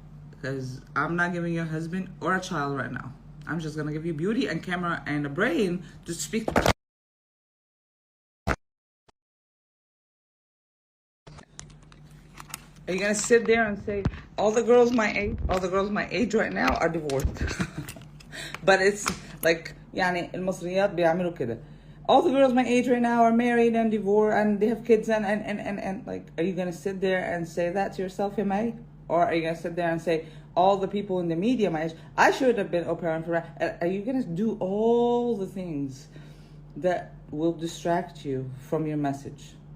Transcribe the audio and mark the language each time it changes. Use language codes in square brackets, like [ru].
[en] Because I'm not giving you a husband or a child right now. I'm just gonna give you beauty and camera and a brain to speak. Are you gonna sit there and say all the girls my age right now are divorced? But it's like, [ar] يعني المصريات بيعملوا كده. [en] All the girls my age right now are married and divorced and they have kids and like, are you gonna sit there and say that to yourself, May? Or are you gonna sit there and say all the people in the media my age, I should have been au pair for? Are you gonna do all the things that will distract you from your message?